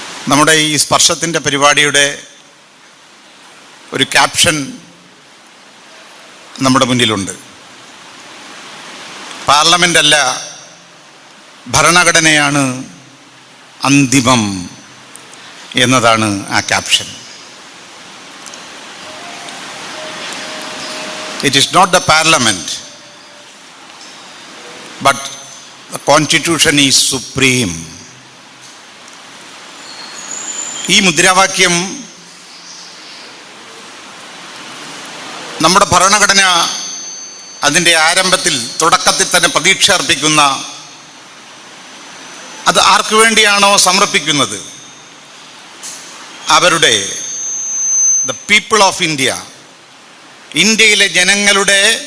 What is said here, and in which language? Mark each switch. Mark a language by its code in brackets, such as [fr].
[ml] നമ്മുടെ ഈ സ്പർശത്തിൻ്റെ പരിപാടിയുടെ ഒരു ക്യാപ്ഷൻ നമ്മുടെ മുന്നിലുണ്ട്. പാർലമെൻ്റ് അല്ല, ഭരണഘടനയാണ് അന്തിമം എന്നതാണ് ആ caption. [en] It is not the parliament, but the constitution is supreme. [ml] ഈ മുദ്രാവാക്യം നമ്മുടെ ഭരണഘടന അതിൻ്റെ ആരംഭത്തിൽ, തുടക്കത്തിൽ തന്നെ പ്രതീക്ഷ അർപ്പിക്കുന്ന, അത് ആർക്കു വേണ്ടിയാണോ സമർപ്പിക്കുന്നത്, അവരുടെ ദ പീപ്പിൾ ഓഫ് ഇന്ത്യ, ഇന്ത്യയിലെ ജനങ്ങളുടെ,